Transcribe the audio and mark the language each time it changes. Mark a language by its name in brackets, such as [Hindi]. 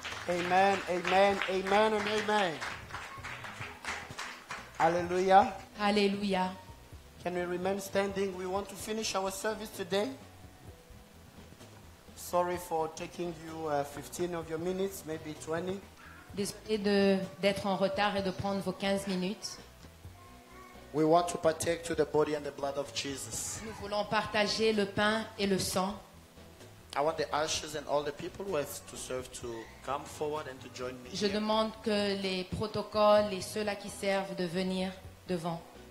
[English] Amen, amen, amen, and amen. Hallelujah. [French] Alléluia. [English] Can we remain standing? We want to finish our service today. Sorry for taking you 15 of your minutes, maybe 20. [French] Désolé d'être en retard et de prendre vos 15 minutes. [English] We want to partake to the body and the blood of Jesus. [French] Nous voulons partager le pain et le sang. [English] I want the ushers and all the people who have to serve to come forward and to join me. [French] Je [English] here. [French] demande que les protocoles et ceux-là qui servent de venir devant.